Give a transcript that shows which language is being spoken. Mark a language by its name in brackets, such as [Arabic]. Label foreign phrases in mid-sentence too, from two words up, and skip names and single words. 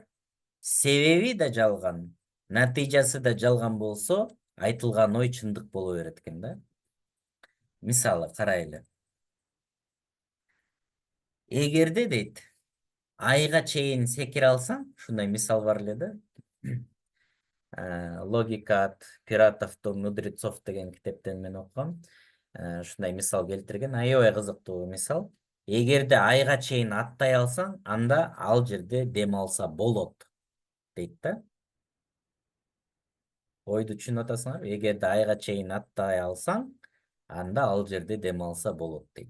[Kyrgyz] Себеби да жалган, натыйжасы да жалган болсо, айтылган ой чындык боло берет экен да. Мисалы карайлы. Эгерде дейт, айга чейин секире алсаң, ушундай мисал бар эле да. Логика от пиратов до мудрецов деген китептен мен окугам. Ушундай мисал келтирген, аябай кызыктуу мисал. Эгерде айга чейин аттай алсаң, анда ал жерде дем алса болот, дейт да. Ойду түшүнүп атасыңарбы? Эгерде айга чейин аттай алсаң, анда ал жерде дем алса болот, дейт.